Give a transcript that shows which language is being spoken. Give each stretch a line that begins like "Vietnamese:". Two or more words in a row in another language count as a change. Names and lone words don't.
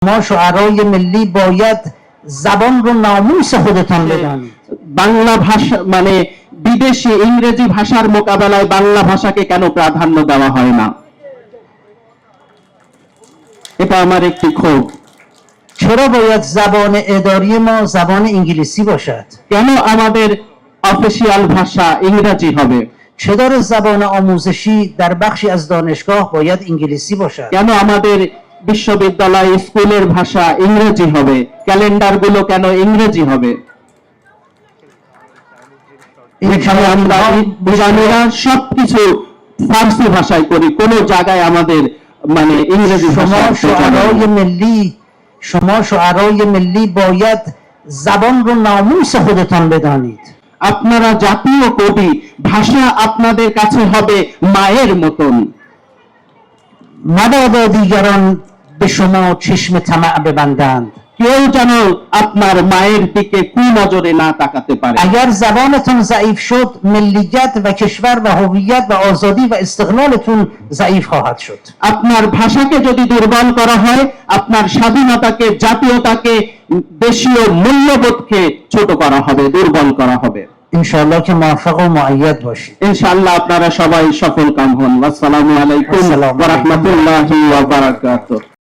Persian: ما شعرای ملی باید زبان رو ناموس خودتان بدانید।
Bangla: বাংলা ভাষা মানে বিদেশি ইংরেজি ভাষার মোকাবেলায় বাংলা ভাষাকে কেন প্রাধান্য দেওয়া হয় না, এটা আমার একটি ক্ষোভ।
Persian: چرا باید زبان اداری ما زبان انگلیسی باشد؟
Bangla: কেন আমাদের অফিসিয়াল ভাষা ইংরেজি হবে?
Persian: چرا زبان آموزشی در بخشی از دانشگاه باید انگلیسی باشد؟
Bangla: কেন আমাদের বিশ্ববিদ্যালয় স্কুলের ভাষা ইংরেজি হবে? ক্যালেন্ডারগুলো কেন ইংরেজি হবে? এখানে আমরা বিজ্ঞানীরা সবকিছু ফার্সি ভাষায় করি, কোন জায়গায় আমাদের মানে ইংরেজি ভাষা।
Persian: شما شعرای ملی باید زبان رو ناموس خودتان بدانید।
Bangla: আপনারা জাতীয় কবি, ভাষা আপনাদের কাছে হবে মায়ের মতন।
Persian: مبادا دیگران به شما چشم طمع ببندند।
Bangla: কেউ যেন আপনার মায়ের দিকে কুনজরে না তাকাতে পারে।
Persian: اگر زبانتون ضعیف شد ملیت و کشور و هویت و آزادی و استقلالتون ضعیف خواهد شد।
Bangla: আপনার ভাষাকে যদি দুর্বল করা হয়, আপনার স্বাধীনতাকে, জাতীয়তাকে, দেশীয় মূল্যবোধকে ছোট করা হবে, দুর্বল করা হবে।
Persian: ان‌شاءالله که موفق و مؤید باشی.
Bangla: ইনশাআল্লাহ আপনারা সবাই সফল কাম হন।
Arabic: السلام عليكم و رحمة الله و بركاته.